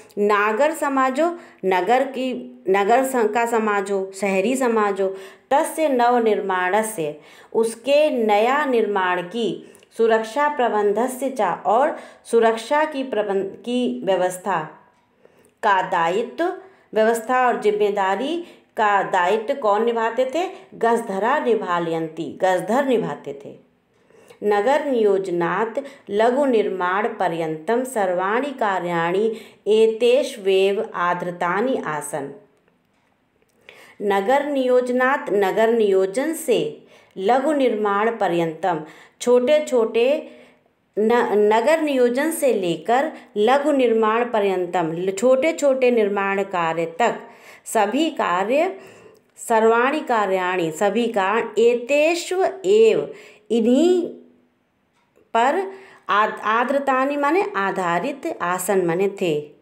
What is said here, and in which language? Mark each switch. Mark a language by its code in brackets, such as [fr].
[hi] नागर समाज हो, नगर का समाज हो, शहरी समाज हो, [sa] तस्य नवनिर्माणस्य [hi] उसके नया निर्माण की, [sa] सुरक्षा प्रबंधस्य च [hi] और सुरक्षा की व्यवस्था का दायित्व, व्यवस्था और जिम्मेदारी का दायित्व कौन निभाते थे? [sa] गजधरा निभालयन्ति, [hi] गजधर निभाते थे। [sa] नगर नियोजनात् लघु निर्माण पर्यन्तं सर्वाणि कार्याणि एतेष्वेव आधृतानि आसन्। [hi] नगर नियोजनात्, नगर नियोजन से, लघु निर्माण पर्यन्तम छोटे छोटे, नगर नियोजन से लेकर लघु निर्माण पर्यन्तम छोटे छोटे निर्माण कार्य तक सभी कार्य, [sa] सर्वाणि कार्याणि [hi] सभी कार्य, एतेषु एव इन्हीं पर आधृतानि माने आधारित, आसन माने थे।